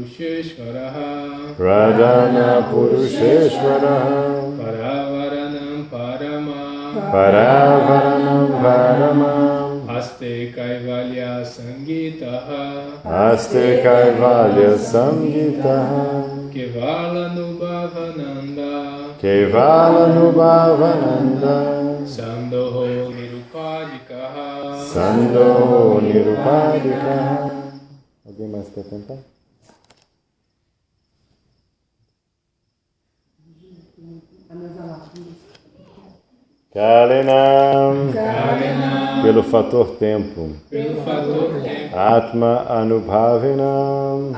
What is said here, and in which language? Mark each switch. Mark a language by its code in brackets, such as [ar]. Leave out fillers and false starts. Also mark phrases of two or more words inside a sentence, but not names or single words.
[sa] पुरुषेश्वरः परावराणां परमम् आस्ते कैवल्य संमितः केवलानुभवानन्द सन्दोहो निरुपाधिकः. [pt] Alguém mais quer tentar? Kalenam. Pelo fator tempo. [sa] आत्म अनुभावेन.